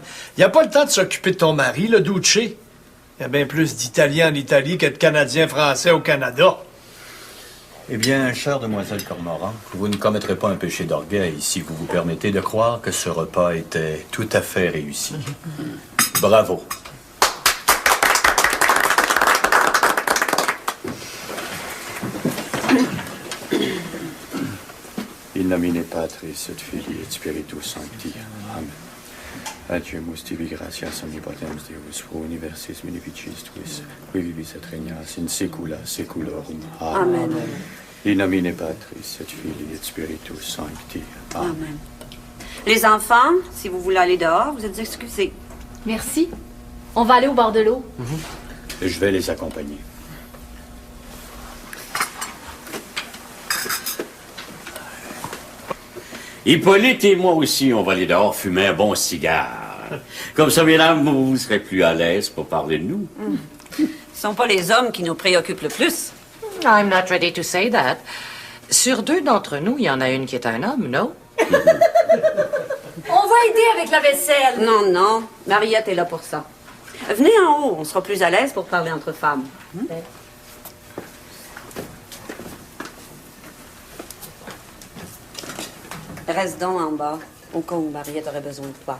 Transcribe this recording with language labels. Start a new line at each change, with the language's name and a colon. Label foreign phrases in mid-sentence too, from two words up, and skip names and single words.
French: Il n'y a pas le temps de s'occuper de ton mari, le Duce. Il y a bien plus d'Italiens en Italie que de Canadiens français au Canada. Eh bien, chère demoiselle Cormoran, vous ne commettrez pas un péché d'orgueil si vous vous permettez de croire que ce repas était tout à fait réussi. Bravo.
Latin: In nomine Patris et Filii et Spiritus Sancti. Amen. Adiumus tibi gratias omnipotens Deus, pro universis munificis tuis, qui vivis et regnas in saecula saeculorum. Amen. In nomine Patris et Filii et Spiritus Sancti. Amen. Amen.
French: Les enfants, si vous voulez aller dehors, vous êtes excusés. Merci. On va aller au bord de l'eau. Je vais les accompagner. Hippolyte et moi aussi, on va aller dehors fumer un bon cigare. Comme ça, mesdames, vous serez plus à l'aise pour parler de nous. Ce ne sont pas les hommes qui nous préoccupent le plus.
English: I'm not ready to say that.
French: Sur deux d'entre nous, il y en a une qui est un homme, non? On va aider avec la vaisselle. Non, non. Mariette est là pour ça. Venez en haut, on sera plus à l'aise pour parler entre femmes. Reste donc en bas, au cas où Mariette aurait besoin de toi.